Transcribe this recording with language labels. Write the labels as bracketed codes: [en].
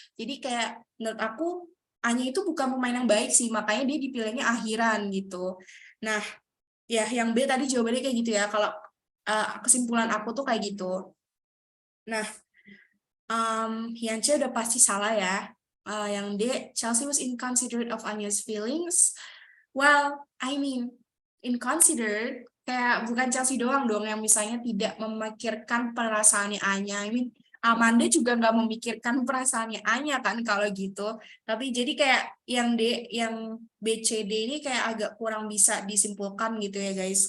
[id] Jadi kayak menurut aku Anya itu bukan pemain yang baik sih, makanya dia dipilihnya akhiran gitu. Nah, ya yang B tadi jawabannya kayak gitu ya. Kalau kesimpulan aku tuh kayak gitu. Nah, yang C udah pasti salah ya. Yang D, [en] Chelsea was inconsiderate of Anya's feelings. Well, I mean, [id] inconsiderate kayak bukan Chelsea doang dong yang misalnya tidak memikirkan perasaannya Anya. [en] I mean, [id] Amanda juga nggak memikirkan perasaannya Anya kan kalau gitu. Tapi jadi kayak yang D, yang B, C, D ini kayak agak kurang bisa disimpulkan gitu ya [en] guys.